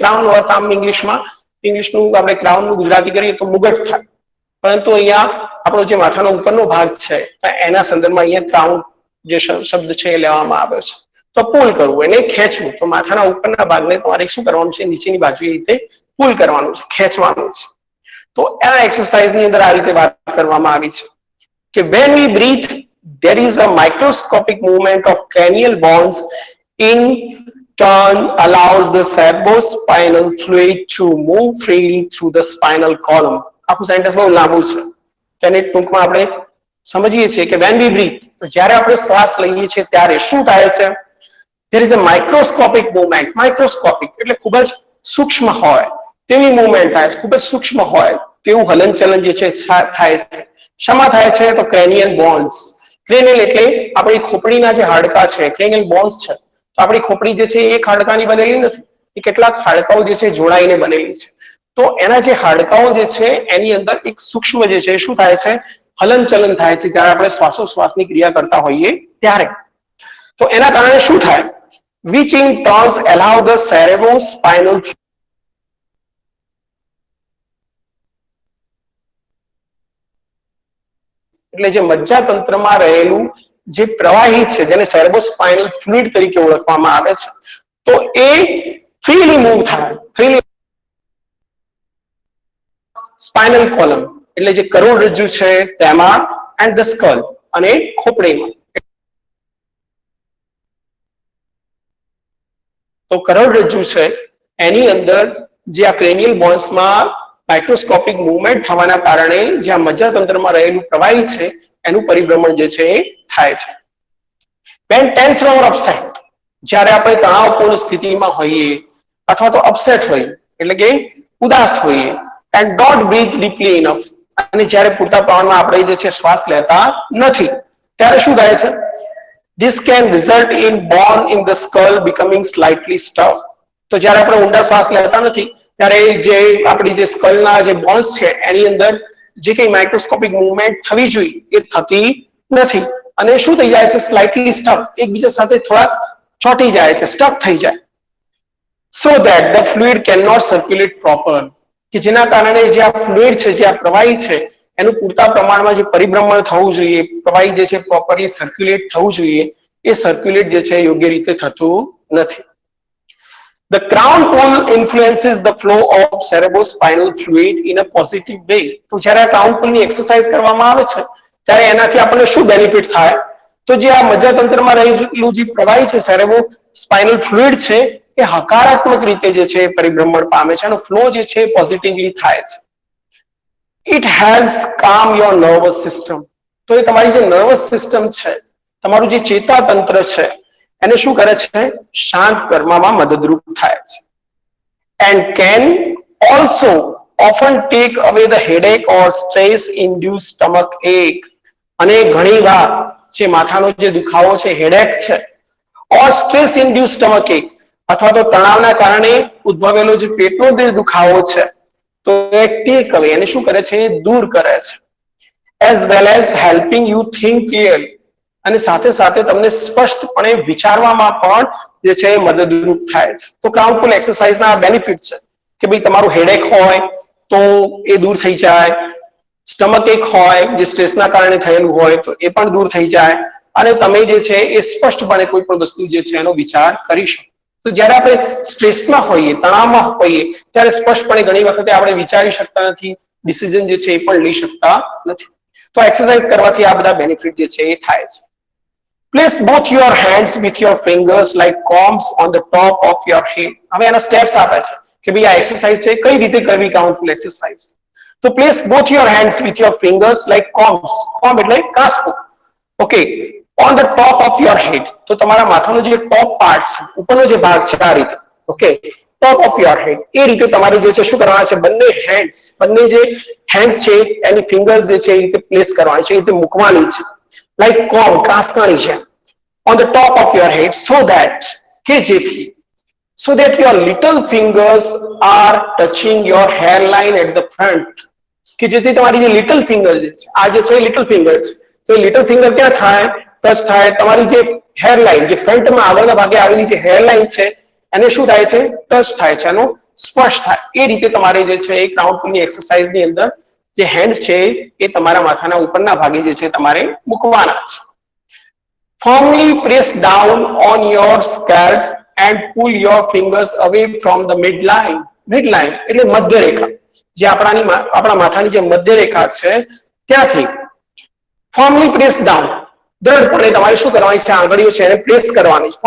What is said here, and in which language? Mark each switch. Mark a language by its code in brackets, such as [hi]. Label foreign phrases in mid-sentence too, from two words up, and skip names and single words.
[gu] ક્રાઉન અર્થ આમ ઇંગ્લિશનું આપણે ક્રાઉનનું ગુજરાતી કરીએ તો મુગટ થાય, પરંતુ અહીંયા આપણો જે માથાનો ઉપરનો ભાગ છે એના સંદર્ભમાં અહીંયા ક્રાઉન જે શબ્દ છે એ લેવામાં આવ્યો છે. તો પુલ કરવું, એને ખેંચવું. તો માથાના ઉપરના ભાગને તમારે શું કરવાનું છે, નીચેની બાજુ એ રીતે પુલ કરવાનું છે, ખેંચવાનું છે. તો આ એક્સરસાઇઝની અંદર આ રીતે વાત કરવામાં આવી છે કે [en] when we breathe there is a microscopic movement of cranial bones in turn allows the cerebrospinal fluid to move freely through the spinal column. [gu] આખું સેન્ટેન્સ બહુ લાંબુ છે, તેને ટૂંકમાં આપણે સમજીએ છીએ કે [en] when we breathe, [gu] તો જ્યારે આપણે શ્વાસ લઈએ છીએ ત્યારે શું થાય છે, [en] there is a microscopic movement. [gu] માઇક્રોસ્કોપિક એટલે ખૂબ જ સૂક્ષ્મ હોય તેવી મૂવમેન્ટ થાય છે, ખૂબ જ સૂક્ષ્મ હોય તેવું હલનચલન જે છે થાય છે. શેમાં થાય છે, તો [en] cranial bones. [gu] ક્રેનિયલ એટલે આપણી ખોપડીના જે હાડકા છે, [en] cranial bones [gu] છે. તો આપણી ખોપડી જે છે એ એક હાડકાની બનેલી નથી, એ કેટલાક હાડકાઓ જે છે જોડાઈને બનેલી છે. તો એના જે હાડકાઓ જે છે એની અંદર એક સૂક્ષ્મ જે છે શું થાય છે, હલનચલન થાય છે જ્યારે આપણે શ્વાસોશ્વાસની ક્રિયા કરતા હોઈએ ત્યારે. તો એના કારણે શું થાય, [en] which in turn allow the cerebrospinal [gu] એટલે જે મજ્જાતંત્રમાં રહેલું જે પ્રવાહી છે જેને [en] cerebrospinal fluid [gu] તરીકે ઓળખવામાં આવે છે, તો એ [en] freely move [gu] થાય. [en] freely spinal column [gu] એટલે જે કરોડરજ્જુ છે તેમાં, [en] and the skull [gu] અને ખોપડીમાં. તો કરોડરજ્જુ છે એની અંદર જે આ [en] cranial bonesમાં microscopic movement [gu] થવાના કારણે જે આ મજ્જાતંત્રમાં રહેલું પ્રવાહી છે એનું પરિભ્રમણ જે છે એ થાય છે. [en] when tense or upset, [gu] જ્યારે આપણે તણાવપૂર્ણ સ્થિતિમાં હોઈએ અથવા તો અપસેટ હોઈએ એટલે કે ઉદાસ હોઈએ, [en] and don't breathe deeply enough, [gu] અને જ્યારે પૂરતા પ્રમાણમાં આપણે જે છે શ્વાસ લેતા નથી ત્યારે શું થાય છે, [en] this can result in bone in the skull becoming slightly stuck. [gu] તો જ્યારે આપણે ઊંડા શ્વાસ લેતા નથી ત્યારે જે આપણી જે સ્કલના જે બોન્સ છે એની અંદર જે કંઈ [en] microscopic movement [gu] થવી જોઈએ એ થતી નથી, અને શું થઈ જાય છે, [en] slightly stuck, [gu] એકબીજા સાથે થોડા ચોંટી જાય છે, સ્ટક થઈ જાય. [en] so that the fluid cannot circulate proper, [gu] કે જેના કારણે જે આ ફ્લુઇડ છે, જે આ પ્રવાહી છે એનું પૂરતા પ્રમાણમાં જે પરિભ્રમણ થવું જોઈએ, પ્રવાહી જે છે [en] properly circulate [gu] થવું જોઈએ, એ સર્ક્યુલેટ જે છે યોગ્ય રીતે થતું નથી. [en] The crown pull influences the flow of cerebrospinal fluid in a positive way. [gu] તો જ્યારે આ ક્રાઉન પુલની એક્સરસાઇઝ કરવામાં આવે છે ત્યારે એનાથી આપણને શું બેનિફિટ થાય, તો જે આ મજ્જાતંત્રમાં રહેલું જે પ્રવાહી છે, [en] cerebrospinal fluid [gu] છે, એ હકારાત્મક રીતે જે છે પરિભ્રમણ પામે છે, એનો ફ્લો જે છે પોઝિટિવલી થાય છે. [en] It helps calm your nervous system. [gu] તો એ તમારી જે [en] nervous system [gu] છે, તમારું જે ચેતાતંત્ર છે એને શું કરે છે, શાંત કરવામાં મદદરૂપ થાય છે. [en] and can also often take away the headache or stress induced stomach ache. [gu] અને ઘણીવાર જે માથાનો જે દુખાવો છે, હેડેક છે, [en] or stress induced stomach ache, [gu] અથવા તો તણાવના કારણે ઉદ્ભવેલો જે પેટનો જે દુખાવો છે તો એ [en] take away [gu] એને શું કરે છે, દૂર કરે છે. [en] as well as helping you think clearly, [gu] અને સાથે સાથે તમને સ્પષ્ટપણે વિચારવામાં પણ જે છે મદદરૂપ થાય છે. તો ક્રાઉન પુલ એક્સરસાઇઝના બેનિફિટ છે કે ભાઈ તમારું હેડેક હોય તો એ દૂર થઈ જાય, [en] stomach ache [gu] હોય જે સ્ટ્રેસના કારણે થયેલું હોય તો એ પણ દૂર થઈ જાય, અને તમે જે છે એ સ્પષ્ટપણે કોઈ પણ વસ્તુ જે છે એનો વિચાર કરી શકો. તો જ્યારે આપણે સ્ટ્રેસમાં હોઈએ, તણાવમાં હોઈએ ત્યારે સ્પષ્ટપણે ઘણી વખતે આપણે વિચારી શકતા નથી, ડિસિઝન જે છે એ પણ લઈ શકતા નથી. તો એક્સરસાઇઝ કરવાથી આ બધા બેનિફિટ જે છે એ થાય છે. [en] Place both your hands with your fingers like combs on the top of your head. [gu] હવે એના સ્ટેપ્સ આપે છે કે ભાઈ આ એક્સરસાઇઝ છે કઈ રીતે કરવી, ક્રાઉન પુલ એક્સરસાઇઝ. [en] તો place both your hands with your fingers like combs. [gu] કોમ્બ એટલે કાસ્કો. ઓકે, [en] on the top of your head, [gu] તો તમારા માથાનો જે [en] top part [gu] છે, ઉપરનો જે ભાગ છે આ રીતે, ઓકે, [en] top of your head, [gu] એ રીતે તમારે જે છે શું કરવાના છે, બંને જે હેન્ડ્સ છે એની ફિંગર્સ જે છે એ રીતે પ્લેસ કરવાની છે, એ રીતે મૂકવાની છે, [en] like comb, [gu] કાસકાણી છે, [en] on the top of your head, so that your little fingers are touching your hairline at the front, [gu] કે જેથી તમારી જે [en] little finger [gu] છે, આ જે છે [en] little finger [gu] છે, તો [en] little finger [gu] ક્યાં થાય, ટચ થાય તમારી જે હેરલાઇન, જે ફ્રન્ટમાં આગળના ભાગે આવેલી જે હેરલાઇન છે એને શું થાય છે, ટચ થાય છે, એનો સ્પર્શ થાય, એ રીતે તમારે જે છે એક રાઉન્ડ પુલની એક્સરસાઇઝની અંદર જે હેન્ડ્સ છે એ તમારા માથાના ઉપરના ભાગે જે છે તમારે મૂકવાના છે. [en] Firmly press down on your scalp and pull your fingers away from the midline. [gu] Midline એટલે મધ્યરેખા, જે આપણા માથાની જે મધ્યરેખા છે ત્યાંથી [en] firmly press down, [gu] દ્રઢપણે તમારે શું કરવાની છે, આંગળીઓ છે એને પ્રેસ કરવાની છે.